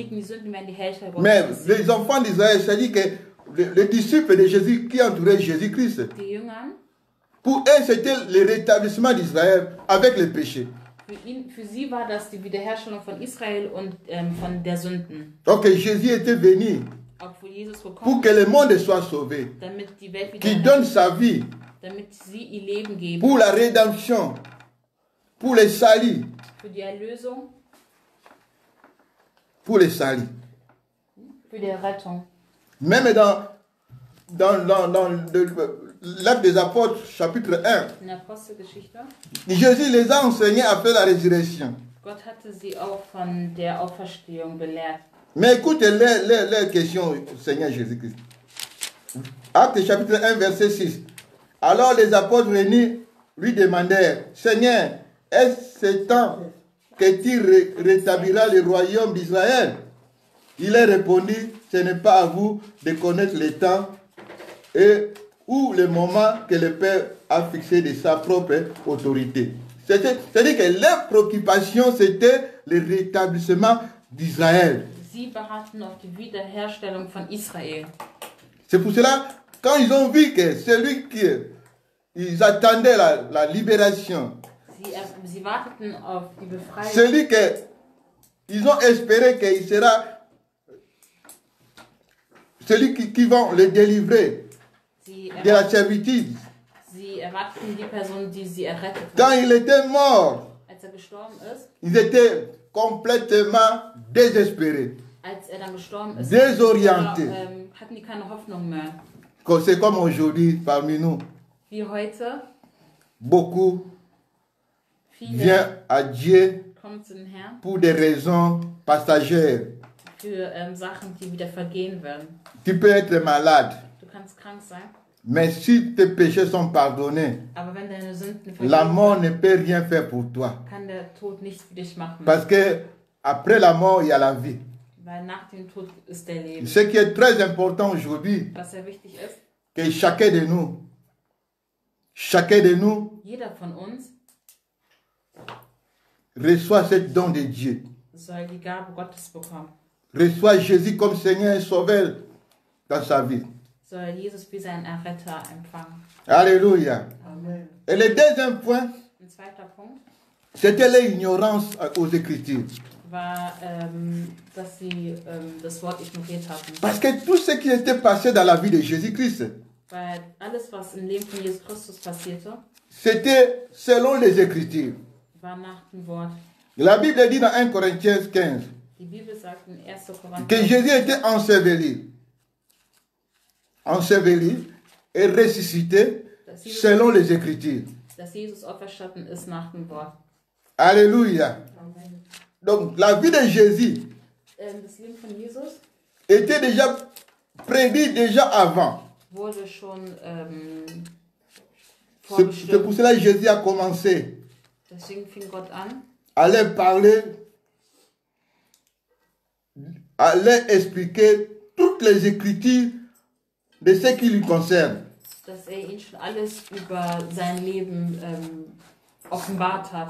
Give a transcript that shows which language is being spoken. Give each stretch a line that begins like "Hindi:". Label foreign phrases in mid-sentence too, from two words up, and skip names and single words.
German: Diejenigen, die sünden, werden die Herrlichkeit Gottes
French: Mais
German: nicht sehen.
French: les enfants d'Israël, c'est-à-dire que les disciples de Jésus qui entouraient Jésus-Christ,
German: Die Jünger,
French: pour eux, c'était le rétablissement d'Israël avec le péché.
German: für sie war das die Wiederherstellung von Israel und von der Sünden.
French: Donc Jésus était venu
German: Obwohl Jesus
French: pour
German: gekommen
French: que le monde soit sauvé,
German: damit die Welt
French: qui
German: wieder,
French: donne sa vie
German: damit sie ihr Leben geben,
French: pour la rédemption, pour le salut,
German: für die Erlösung,
French: pour le salut.
German: für die Rettung.
French: Même dans l'Acte des Apôtres, chapitre 1,
German: In der Apostelgeschichte,
French: Jésus les a enseignés à faire la résurrection.
German: Gott hatte sie auch von der Auferstehung belehrt.
French: Mais écoutez les questions, Seigneur Jésus-Christ. Acte chapitre 1, verset 6. Alors les apôtres réunis lui demandèrent, Seigneur, est-ce ce temps que tu rétabliras le royaume d'Israël? Il leur répondit, ce n'est pas à vous de connaître le temps et ou le moment que le Père a fixé de sa propre autorité. C'est-à-dire que leur préoccupation, c'était le rétablissement d'Israël.
German: Sie beharrten auf die Wiederherstellung von Israel.
French: C'est pour cela, quand ils ont vu que celui qui ils attendaient la libération,
German: Sie warteten auf die Befreiung.
French: celui que ils ont espéré qu'il sera celui qui va les délivrer
German: Sie
French: de la servitude.
German: Sie erwarteten die Person, die sie errettet hat.
French: Quand il était mort,
German: Als gestorben ist,
French: ils étaient complètement désespérés.
German: als dann gestorben ist,
French: Désorienté.
German: hatten die keine Hoffnung mehr.
French: C'est comme aujourd'hui parmi nous.
German: Wie heute,
French: Beaucoup
German: viele
French: viennent à Dieu
German: kommen zu den Herrn
French: pour des raisons passagères.
German: für Sachen, die wieder vergehen werden.
French: Tu peux être malade,
German: Du kannst krank sein,
French: mais si tes péchés sont pardonnés,
German: aber wenn deine Sünden
French: la
German: vergeben
French: mort
German: werden,
French: ne peut rien faire pour toi.
German: kann der Tod nichts für dich machen.
French: Parce que après la mort, il y a la vie.
German: Weil nach dem Tod ist der Leben.
French: Ce qui est très important aujourd'hui,
German: Was sehr wichtig ist,
French: que chacun de nous
German: jeder von uns
French: reçoit ce don de Dieu.
German: soll die Gabe Gottes bekommen.
French: Reçoit Jésus comme Seigneur et Sauveur dans sa vie.
German: Soll Jesus wie sein Erretter empfangen.
French: Alléluia.
German: Amen.
French: Et le deuxième point,
German: Ein zweiter Punkt
French: c'était l'ignorance aux Écritures.
German: war, dass sie das Wort ignoriert hatten.
French: Parce que tout ce qui était passé dans la vie de Jésus-Christ,
German: Weil alles, was im Leben von Jesus Christus passierte,
French: c'était selon les Écritures.
German: war nach dem Wort.
French: La Bible dit dans 1 Corinthiens 15
German: Die Bibel sagt in 1.
French: que
German: Korinther,
French: Jésus était enseveli et ressuscité selon les Écritures.
German: dass Jesus auferstanden ist nach dem Wort.
French: Alléluia. Donc la vie de Jésus
German: Das Leben von Jesus
French: était déjà prédit déjà avant.
German: wurde schon
French: C'est
German: vorbestimmt.
French: pour cela que Jésus a commencé
German: Deswegen fing Gott an,
French: à leur parler, à leur expliquer toutes les Écritures de ce qui lui concerne.
German: dass ihn schon alles über sein Leben offenbart hat.